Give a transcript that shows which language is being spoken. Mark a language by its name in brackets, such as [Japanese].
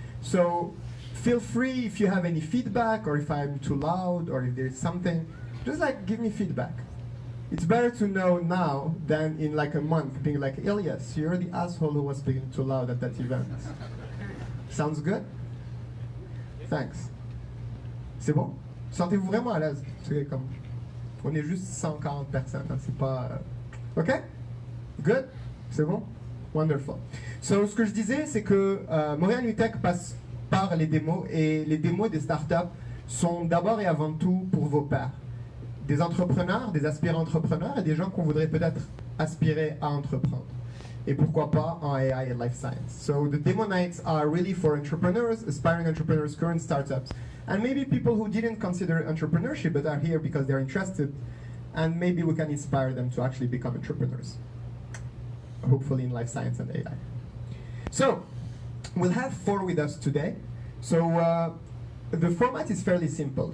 [English] So feel free if you have any feedback, or if I'm too loud, or if there's something, just like give me feedback. It's better to know now than in like a month being like, Elias, you're the asshole who was speaking too loud at that event. Sounds good? Thanks. [French] C'est bon? Sentez-vous vraiment à l'aise? C'est comme... On est juste 140 personnes, hein, c'est pas... [English] OK? Good? [French] C'est bon? [English] Wonderful. [French] So, ce que je disais, c'est que Montréal NewTech passe par les démos, et les démos des startups sont d'abord et avant tout pour vos pairs. Des entrepreneurs, des aspirants entrepreneurs, et des gens qu'on voudrait peut-être aspirer à entreprendre. Et pourquoi pas en AI et Life Science. [English] So, the demo nights are really for entrepreneurs, aspiring entrepreneurs, current startups, and maybe people who didn't consider entrepreneurship but are here because they're interested, and maybe we can inspire them to actually become entrepreneurs, hopefully in life science and AI. So, we'll have 4 with us today. So, the format is fairly simple.